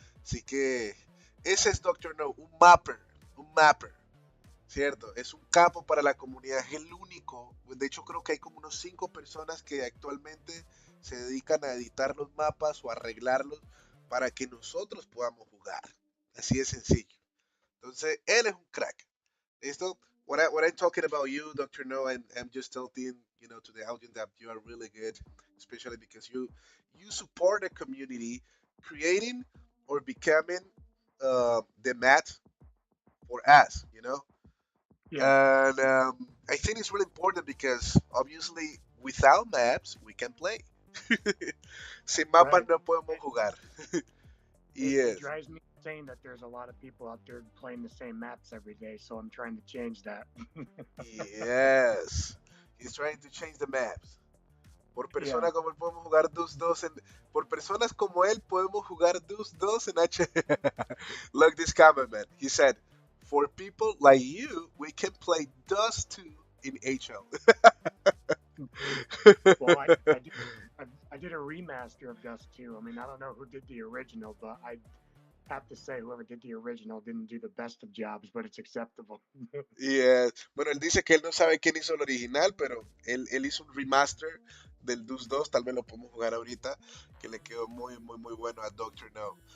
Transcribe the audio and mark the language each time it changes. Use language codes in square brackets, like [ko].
[es] Así que ese es Doctor No, un mapper, ¿cierto? Es un capo para la comunidad, es el único. De hecho, creo que hay como unos 5 personas que actualmente se dedican a editar los mapas o arreglarlos para que nosotros podamos jugar. Así de sencillo. Entonces, él es un crack. ¿Listo? [en] What I'm talking about you, Dr. No, and I'm just telling to the audience that you are really good, especially because you support the community, creating or becoming the mat for us, Yeah, And I think it's really important because obviously without maps we can play. [es] Sin mapas [en] right. [es] no podemos jugar. [en] It Yes, drives me insane that there's a lot of people out there playing the same maps every day, so I'm trying to change that. yes. He's trying to change the maps. [es] Por [en] Yeah, [es] persona como él podemos jugar Dus 2 por personas como él podemos jugar Dus 2 en H. [en] Look this comment, man. He said, for people like you, we can play Dust 2 in HL. well, I did a remaster of Dust 2. I mean, I don't know who did the original, but I have to say whoever did the original didn't do the best of jobs, but it's acceptable. [es] Bueno, él dice que él no sabe quién hizo el original, pero él hizo un remaster del Dus 2, tal vez lo podemos jugar ahorita, que le quedó muy bueno a Doctor No.